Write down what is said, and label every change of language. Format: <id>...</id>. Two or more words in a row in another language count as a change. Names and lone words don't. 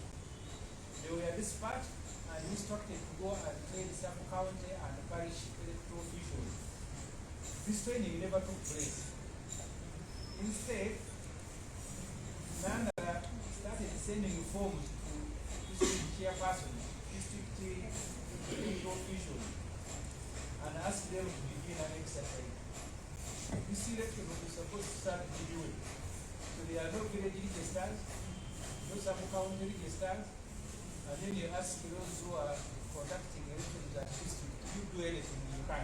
<en>They were dispatched and instructed to go and train sub-county and parish electoral officials. This training never took place. Instead, Nanda started sending forms to district chairpersons, district electoral officials, and asked them to begin an exercise. This election was supposed to start midway. So there are no village registers, no sub-county registers, and then you ask those who are conducting elections at district, you do anything you can.</en>